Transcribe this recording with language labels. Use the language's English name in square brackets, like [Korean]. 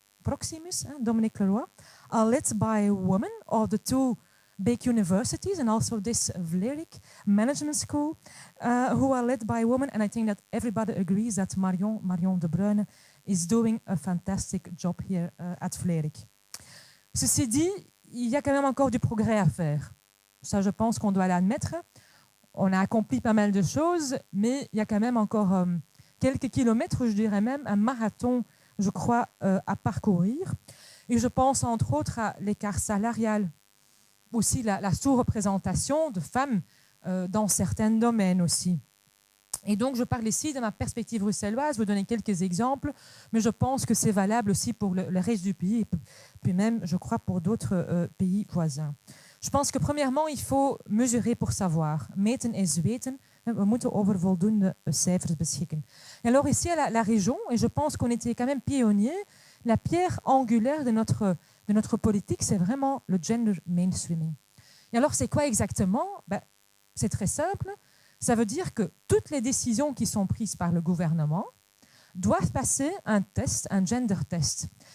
[English] Proximus, Dominique Leroy, are led by women of the two big universities and also this Vlerik Management School, who are led by women. And I think that everybody agrees that Marion de Bruyne is doing a fantastic job here at Vlerik. [French] Ceci dit, il y a quand même encore du progrès à faire. Ça, je pense qu'on doit l'admettre. On a accompli pas mal de choses, mais il y a quand même encore quelques kilomètres, je dirais même un marathon, je crois, à parcourir. Et je pense entre autres à l'écart salarial, aussi la sous-représentation de femmes dans certains domaines aussi. Et donc, je parle ici de ma perspective bruxelloise, vous donner quelques exemples, mais je pense que c'est valable aussi pour le reste du pays, et puis même, je crois, pour d'autres pays voisins. Je pense que premièrement, il faut mesurer pour savoir. [Dutch] Meten is weten. We moeten over voldoende cijfers beschikken. [French] Et alors ici, à la région, et je pense qu'on était quand même pionniers, la pierre angulaire de notre politique, c'est vraiment le gender mainstreaming. Et alors, c'est quoi exactement? C'est très simple. Ça veut dire que toutes les décisions qui sont prises par le gouvernement doivent passer un test, un gender test.